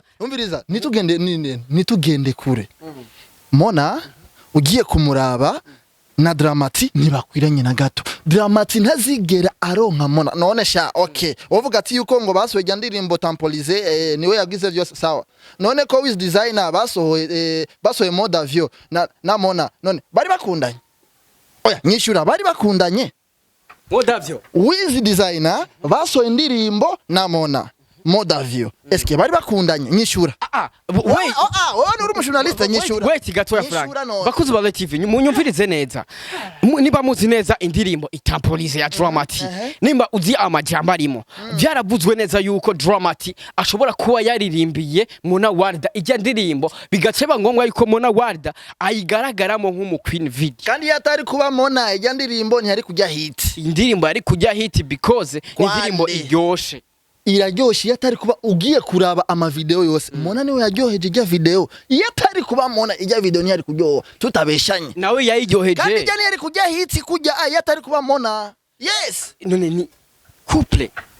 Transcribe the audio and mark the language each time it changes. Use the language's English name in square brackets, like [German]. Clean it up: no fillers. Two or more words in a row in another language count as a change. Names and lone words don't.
[Rundi] umviriza nitugende kure Mona ugiye kumuraba na Dramati ntibakwiranye na gato Dramati ntazigera aronka Mona none sha okay uvuga ati yuko ngo basohoye ndirimbo tampolize niwe yagize byose sawa none ko wiz designer basohoye mode avio na Mona none bari bakundanye oya nyishura bari bakundanye mode avio wiz designer basohoye ndirimbo na Mona mode avio eske bari bakundanye nyishura wait wowe uri umujournaliste nyishura wait gatoya Frank bakuzi ba TV munyumvirize neza niba muzi neza indirimbo itampolize ya Dramati nimba uzi amajambo arimo byaravuzwe neza yuko Dramati ashobora kuba yaririmbiye Mona Warda ijya ndirimbo bigaceba ngombwa yuko Mona Warda ayigaragaramo nk'umuqueen video kandi yatari kuba Mona ijya ndirimbo ntiyari kujya hit indirimbo yari kujya hit because indirimbo iryoshe iraryoshye yatari kuba ugiye kuraba ama video yose Mona niwe yaryoheje ijya video yatari kuba Mona ijya video ntiyari kuryoha tutabeshanye nawe yayiryoheje kandi ijya ntiyari kujya hit kujya yatari kuba Mona yes none ni couple